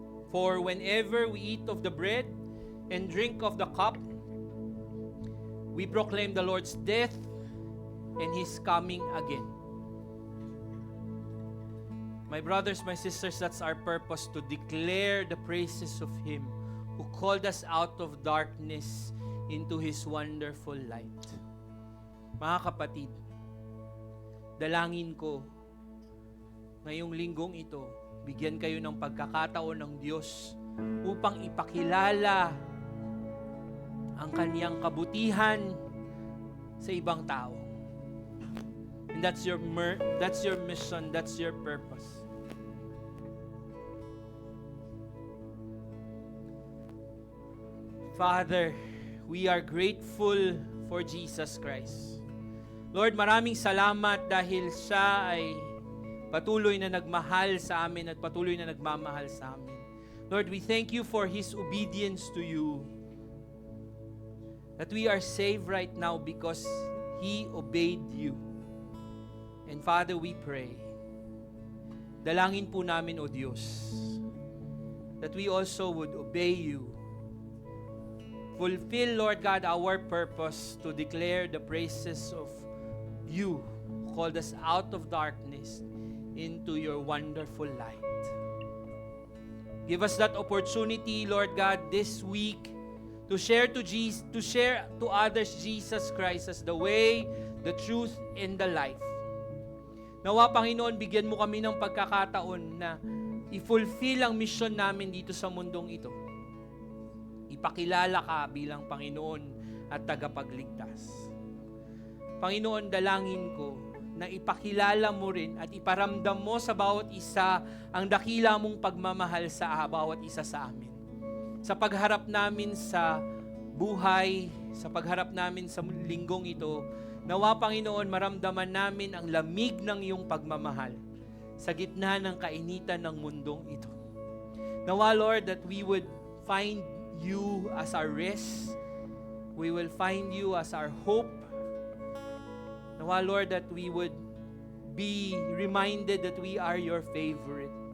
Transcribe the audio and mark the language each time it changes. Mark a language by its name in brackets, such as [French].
[English] For whenever we eat of the bread and drink of the cup, we proclaim the Lord's death and his coming again. My brothers, my sisters, that's our purpose, to declare the praises of him who called us out of darkness into his wonderful light. [Filipino] Mga kapatid, dalangin ko ngayong linggong ito, bigyan kayo ng pagkakataon ng Diyos upang ipakilala ang kaniyang kabutihan sa ibang tao. [English] And that's your mission, that's your purpose. Father, we are grateful for Jesus Christ. [Filipino] Lord, maraming salamat dahil siya ay patuloy na nagmahal sa amin at patuloy na nagmamahal sa amin. [English] Lord, we thank you for his obedience to you. That we are saved right now because he obeyed you. And Father, we pray, [Filipino] dalangin po namin, O Diyos, [English] that we also would obey you. Fulfill, Lord God, our purpose to declare the praises of you who called us out of darkness into your wonderful light. Give us that opportunity, Lord God, this week to share to others Jesus Christ as the way, the truth, and the life. [Filipino] Nawa, Panginoon, bigyan mo kami ng pagkakataon na i-fulfill ang mission namin dito sa mundong ito. Ipakilala ka bilang Panginoon at tagapagligtas. Panginoon, dalangin ko na ipakilala mo rin at iparamdam mo sa bawat isa ang dakila mong pagmamahal sa bawat isa sa amin. Sa pagharap namin sa buhay, sa pagharap namin sa linggong ito, nawa, Panginoon, maramdaman namin ang lamig ng iyong pagmamahal sa gitna ng kainitan ng mundong ito. [English] Nawa, Lord, that we would find you as our rest. We will find you as our hope. Nawa, Lord, that we would be reminded that we are your favorite.